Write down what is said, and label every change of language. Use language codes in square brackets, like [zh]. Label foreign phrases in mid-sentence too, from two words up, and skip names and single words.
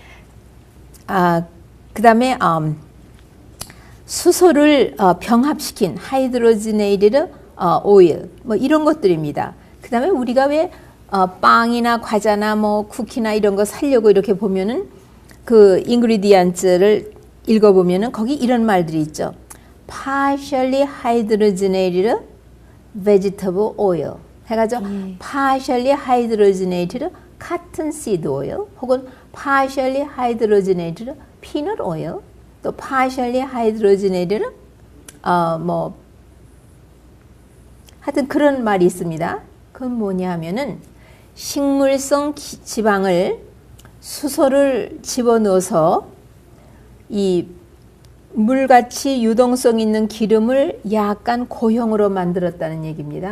[ko] 그 다음에 수소를 병합시킨 [en] hydrogenated oil, [ko] 뭐 이런 것들입니다. 그 다음에 우리가 왜 빵이나 과자나 뭐 쿠키나 이런 거 사려고 이렇게 보면은 그 인그리디언트를 읽어보면은 거기 이런 말들이 있죠. [en] partially hydrogenated vegetable oil 해가지고 partially hydrogenated cottonseed oil 혹은 partially hydrogenated peanut oil 또 partially hydrogenated [ko] 뭐 하여튼 그런 말이 있습니다. 그건 뭐냐 하면은 식물성 지방을 수소를 집어넣어서 이 물같이 유동성 있는 기름을 약간 고형으로 만들었다는 얘기입니다.